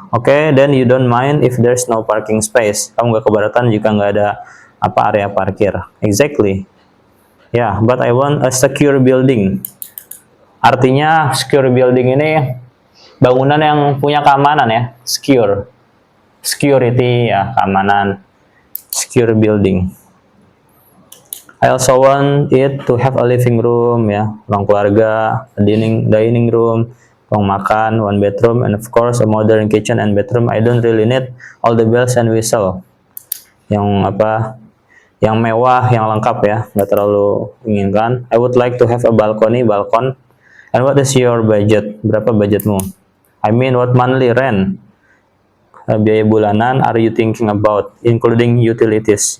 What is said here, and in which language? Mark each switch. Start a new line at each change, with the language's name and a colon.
English: Okay, then you don't mind if there's no parking space.
Indonesian: Kamu nggak keberatan jika nggak ada area parkir.
English: Exactly. Yeah, but I want a secure building.
Indonesian: Artinya secure building ini bangunan yang punya keamanan ya.
English: Security ya, keamanan. Secure building. I also want it to have a living room ya,
Indonesian: ruang keluarga,
English: a dining room,
Indonesian: ruang makan,
English: one bedroom, and of course a modern kitchen and bedroom. I don't really need all the bells and whistle.
Indonesian: Yang mewah, yang lengkap ya, nggak terlalu inginkan.
English: I would like to have a balcon. And what is your budget?
Indonesian: Berapa budgetmu?
English: I mean, what monthly rent?
Indonesian: Biaya bulanan
English: are you thinking about, including utilities?